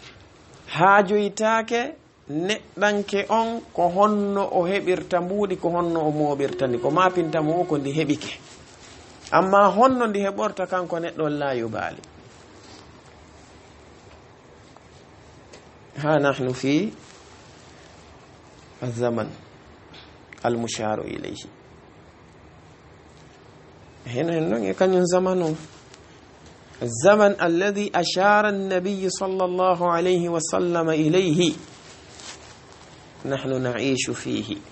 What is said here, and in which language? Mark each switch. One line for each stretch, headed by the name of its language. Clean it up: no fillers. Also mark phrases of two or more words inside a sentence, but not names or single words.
Fula: haajoytake neɗɗanke on ko honno o heɓirta mbuuɗi ko honno o moɓirta ndi ko mapintamo o ko ndi heɓike. amma honno ndi heɓorta kanko neɗɗo la yubaali.
Arabic: ها نحن في الزمن المشار إليه. هنا كان زمن الزمن الذي أشار النبي صلى الله عليه وسلم إليه نحن نعيش فيه.